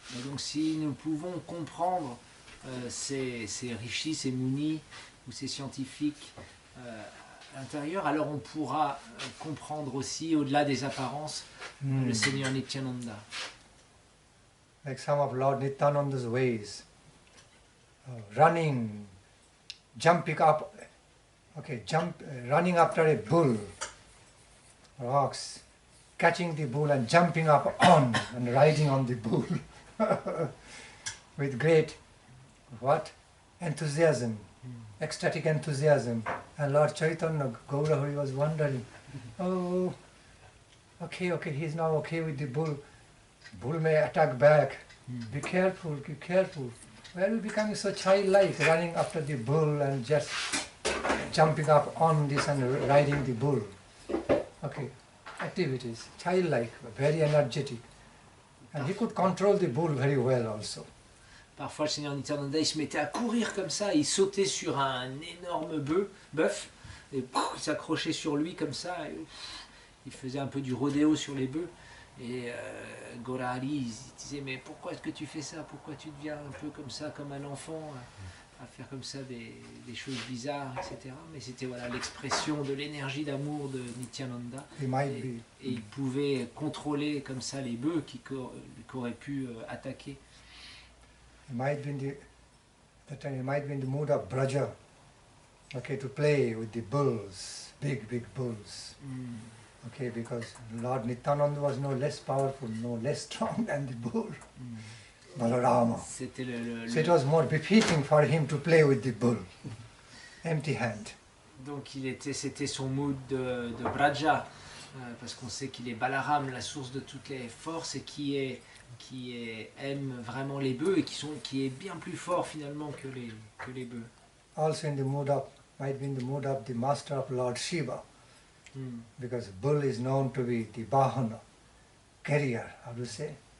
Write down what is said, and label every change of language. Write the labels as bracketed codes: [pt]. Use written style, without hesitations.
[fr] Et donc si nous pouvons comprendre ces rishis, ces munis ou ces scientifiques à l'intérieur, alors on pourra comprendre aussi, au-delà des apparences, le Seigneur Nityananda. [en] Like some of Lord Nityananda's ways, running, jumping up, running after a bull, or ox, catching the bull and jumping up on and riding on the bull with great enthusiasm, ecstatic enthusiasm. And Lord Chaitanya Gaurahari was wondering, oh, okay, he's now okay with the bull. Bull may attack back. Be careful. Why are you becoming so childlike, running after the bull and just jumping up on this and riding the bull? Okay, activities, childlike, very energetic. And he could control the bull very well also. [fr] Parfois, le Seigneur Nityananda, il se mettait à courir comme ça, il sautait sur un énorme bœuf, et il s'accrochait sur lui comme ça, et, il faisait un peu du rodéo sur les bœufs. Et Gaurahari, il disait, mais pourquoi est-ce que tu fais ça? Pourquoi tu deviens un peu comme ça, comme un enfant, à faire comme ça des choses bizarres, etc. Mais c'était voilà l'expression de l'énergie d'amour de Nityananda. Et il pouvait contrôler comme ça les bœufs qui auraient pu attaquer. [en] He might be in the mood of Braja, okay, to play with the bulls, big bulls. Okay, because Lord Nityananda was no less powerful, no less strong than the bull, Balarama. So it was more befitting for him to play with the bull, empty hand. [fr] Donc c'était son mood de Braja, parce qu'on sait qu'il est Balaram, la source de toutes les forces, et qui aime vraiment les bœufs, et qui est bien plus fort finalement que les bœufs. [en] Also in the mood of, might be in the mood of the master of Lord Shiva, because bull is known to be the Bahana, carrier, how do you say?